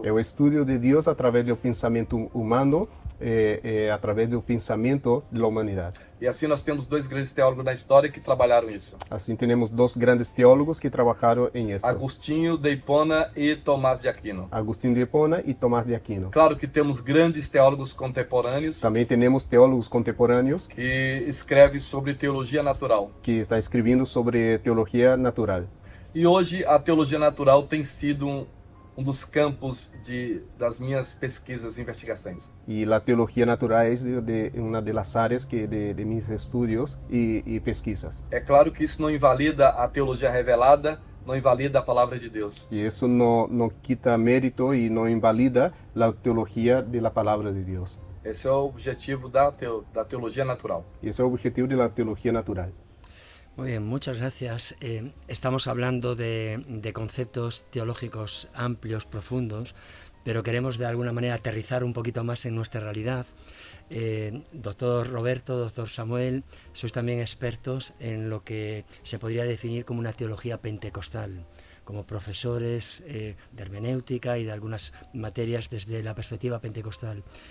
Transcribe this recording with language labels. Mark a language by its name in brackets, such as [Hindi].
[Spanish] Es el estudio de Dios a través del pensamiento humano, a través del pensamiento de la humanidad. [Portuguese] E assim nós temos dois grandes teólogos na história que trabalharam isso. [Spanish] Así tenemos dos grandes teólogos que trabajaron en esto. [Portuguese] Agostinho de Hipona e Tomás de Aquino. [Spanish] Agustín de Hipona y Tomás de Aquino. [Portuguese] Claro que temos grandes teólogos contemporâneos [Spanish] También tenemos teólogos contemporáneos [Portuguese] que escrevem sobre teologia natural. [Spanish] que están escribiendo sobre teología natural. [Portuguese] E hoje a teologia natural tem sido dos campos das minhas pesquisas e investigações. [Spanish] Y la teología natural es una de las áreas de mis estudios y pesquisas. [Portuguese] É claro que isso não invalida a teologia revelada, não invalida a palavra de Deus. [Spanish] Y eso no quita mérito y no invalida la teología de la palabra de Dios. [Portuguese] Esse é o objetivo da teologia natural. [Spanish] Y ese es el objetivo de la teología natural. Muy bien, muchas gracias. Estamos hablando de conceptos teológicos amplios, profundos, pero queremos de alguna manera aterrizar un poquito más en nuestra realidad. Doctor Roberto, doctor Samuel, sois también expertos en lo que se podría definir como una teología pentecostal, como profesores de hermenéutica y de algunas materias desde la perspectiva pentecostal.